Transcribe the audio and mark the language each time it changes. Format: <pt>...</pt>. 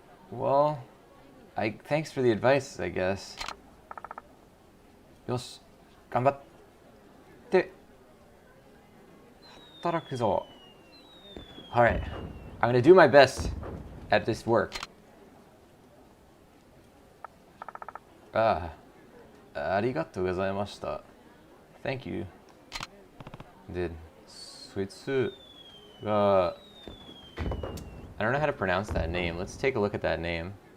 <en>Well, thanks for the advice, I guess.</en> <ja>よし、頑張って働くぞ。</ja> <en>Alright, I'm gonna do my best at this work.</en> <ja>ありがとうございました。</ja> <en>Thank you.</en> <ja>で、そいつが、</ja> <en>I don't know how to pronounce that name. Let's take a look at that name.</en>